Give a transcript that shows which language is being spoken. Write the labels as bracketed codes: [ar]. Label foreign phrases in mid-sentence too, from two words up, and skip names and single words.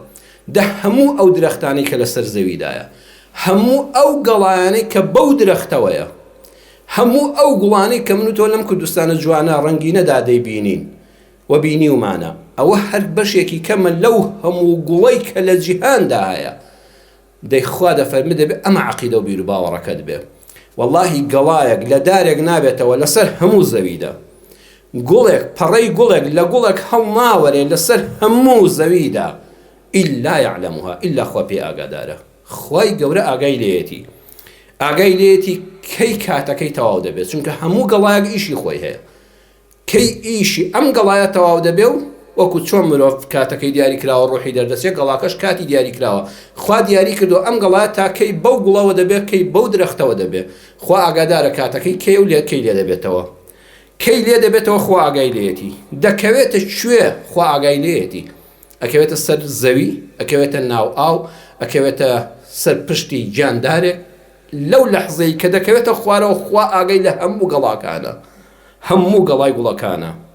[ckb] دە هەموو ئەو درەختانی کە لەسەر زەویدایە، هەموو ئەو گەڵایانەی کە بەو درەختەوەیە، هەموو ئەو گوڵانەی کە من و تۆ لەم کوردستانە جوانە ڕەنگینەدا دەیبینین و بینیومانە، ئەوە هەر بەشێکی کەمە لەو هەموو گوڵەی کە لە جیهاندا هەیە. دەیخوا دەفەرمێ دەبێ ئەمە عەقیدە و بیر و باوەڕەکەت بێ. وەڵڵاهی گەڵایەک لە دارێک نابێتەوە لەسەر هەموو زەویدا، گوڵێک پەڕەی گوڵێک لە گوڵێک هەڵناوەرێ لەسەر هەموو زەویدا، [ar] إلا يعلمها إلا [ckb] خوا بي ئاگادارە. خی گەورە ئاگای لێتی ئاگای لێتی کەی کاتەکەی تەواو دەبێت چونکە هەموو گەڵایەک ئیشی خۆی هەیە کەی ئیشی ئەم گەڵایە تەواو دەبێ و وەکو چۆن مرۆڤ کاتەکەی دیاری کراوە ڕۆحی دەردەچێت گەڵاکەش کاتی دیاری کراوە خوا دیاری کردو ئەم گەڵایە تا کەی بەو گوڵەوە دەبێت کەی بەو درەختەوە دەبێت خوا ئاگادارە کاتەکەی کەی و لێ کەی لێ دەبێتەوە کەی لێ دەبێتەوە خوا ئاگای لێتی دەکەوێتە کوێ خوا ئاگای لێتی ئەکەوێتە سەر زەوی ئەکەوێتە ناو ئاو ئەکەوێتە سەر پشتی گیاندارێک لەو لەحزەی کە دەکەوێتە خوارەوە خوا ئاگای لە هەموو گەڵاکانە هەموو گەڵای گوڵەکانە